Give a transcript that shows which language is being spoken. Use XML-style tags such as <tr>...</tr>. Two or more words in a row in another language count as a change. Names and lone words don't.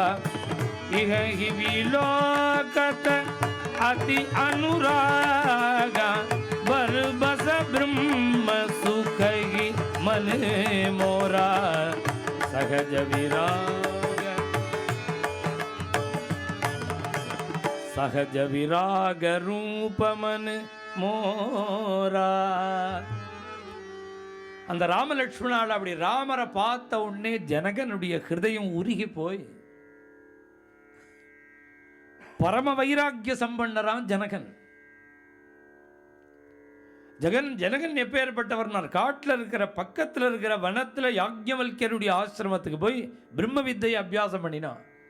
<awa>इह ही विलोकत अति अनुरागा बरबस ब्रह्म सुख ही मन मोरा. सहज विराग सहज विराग रूप मन मोरा.</awa> <ta>அந்த ராமலட்சுமணால் அப்படி ராமரை பார்த்த உடனே ஜனகனுடைய ஹிருதயம் உருகி போய் பரம வைராக்கிய சம்பன்னரான் ஜனகன். ஜனகன் எப்பேற்பட்டவர்னார், காட்டில் இருக்கிற பக்கத்தில் இருக்கிற வனத்தில் யாக்ஞவல்கியருடைய ஆசிரமத்துக்கு போய் பிரம்ம வித்தையை அபியாசம் பண்ணினான்.</ta>